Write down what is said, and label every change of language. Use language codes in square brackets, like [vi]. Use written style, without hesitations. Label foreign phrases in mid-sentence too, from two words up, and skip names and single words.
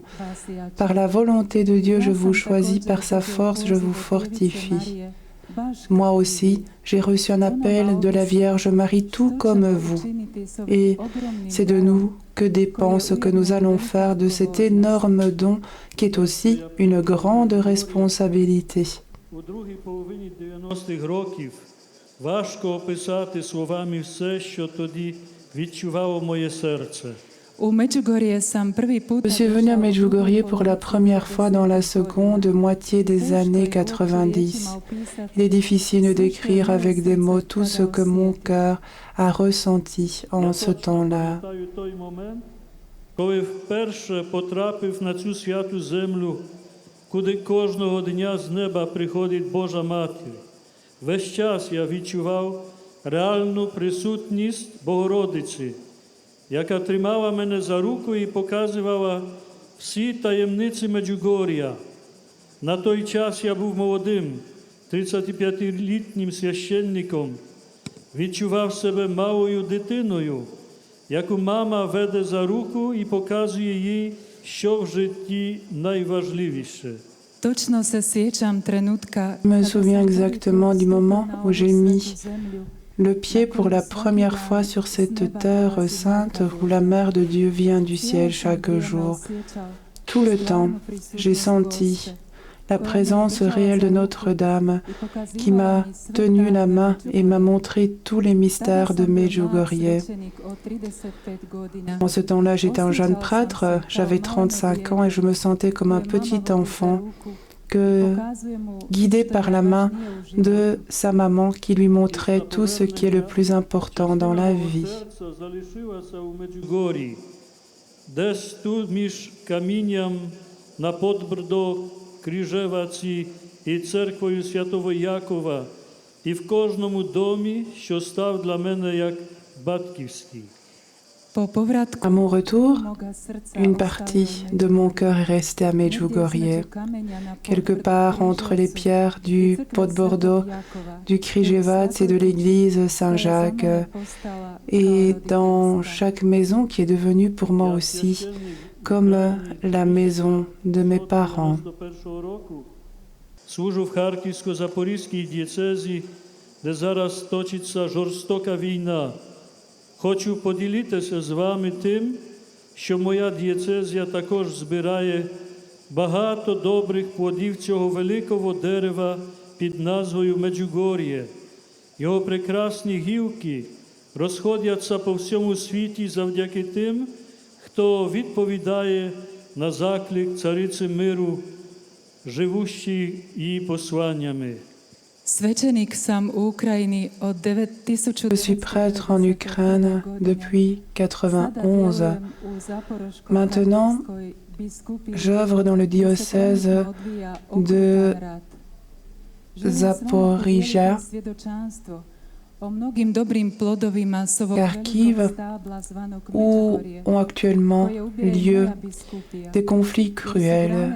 [fr] Par la volonté de Dieu, je vous choisis, par sa force, je vous fortifie. Moi aussi, j'ai reçu un appel de la Vierge Marie, tout comme vous. Et c'est de nous que dépend ce que nous allons faire de cet énorme don qui est aussi une grande responsabilité. » [uk] У другій половині 90-х років важко описати словами все, що тоді відчувало моє серце. [hr] U Međugorje sam prvi put [fr] Je suis venu à Medjugorje pour la première fois dans la seconde moitié des années 90. Il est difficile de décrire avec des mots tout ce que mon cœur a ressenti en ce temps-là. [uk] Пам'ятаю той момент, коли вперше потрапив на цю святу землю, куди кожного дня з неба приходить Божа Матір. Весь час я відчував реальну присутність Богородиці, яка тримала мене за руку і показувала всі таємниці Меджугор'я. На той час я був молодим, 35-літнім священником, відчував себе малою дитиною, яку мама веде за руку і показує їй, що в житті найважливіше. [hr] Točno se sjećam trenutka [fr] Je me souviens exactement du moment où j'ai mis le pied pour la première fois sur cette terre sainte où la Mère de Dieu vient du ciel chaque jour. Tout le temps, j'ai senti la présence réelle de Notre-Dame qui m'a tenu la main et m'a montré tous les mystères de Medjugorje. En ce temps-là, j'étais un jeune prêtre, j'avais 35 ans et je me sentais comme un petit enfant guidé par la main de sa maman qui lui montrait tout ce qui est le plus important dans la vie. [uk] Десь тут між камінням на Подбордо, Крижеваці і церквою Святого Якова, і в кожному домі, що став для мене як батьківський. [fr] À mon retour, une partie de mon cœur est restée à Medjugorje, quelque part entre les pierres du Podbordo, du Križevac et de l'église Saint-Jacques, et dans chaque maison qui est devenue pour moi aussi comme la maison de mes parents. [uk] Служу в Харківсько-Запорізькій дієцезі, де зараз точиться жорстока війна. Хочу поділитися з вами тим, що моя дієцезія також збирає багато добрих плодів цього великого дерева під назвою Меджугор'є, Його прекрасні гілки розходяться по всьому світі завдяки тим, хто відповідає на заклик Цариці миру, живущій її посланнями. Свečeník sám Ukrajiny od [fr] Je suis prêtre en Ukraine depuis 91. Maintenant, j'œuvre dans le diocèse de Zaporizhia, Kharkiv, où ont actuellement lieu des conflits cruels.